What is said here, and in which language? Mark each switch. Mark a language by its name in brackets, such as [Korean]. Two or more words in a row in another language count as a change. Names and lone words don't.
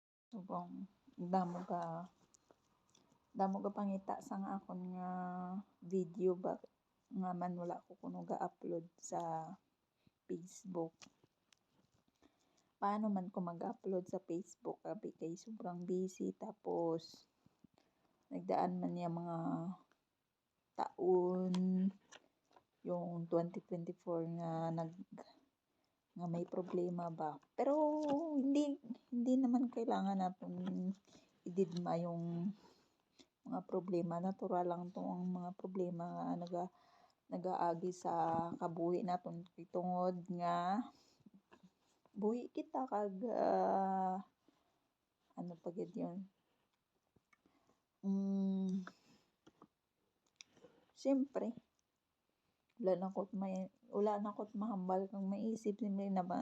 [Hiligaynon] Subong damo ka pangita sang akon nga video ba nga man wala ko kuno ga-upload sa Facebook. Paano man ko mag-upload sa Facebook abi kay sobrang busy, tapos nagdaan man niya mga taon yung 2024 nga may problema ba. [Filipino] Pero hindi naman kailangan natin ididma yung mga problema. [Hiligaynon] Natural lang tong mga problema nga nagaagi sa kabuhi naton tungod nga buhi kita kag ano pa gid yun. Siyempre wala na ko't mahambal kang maisip simple naman.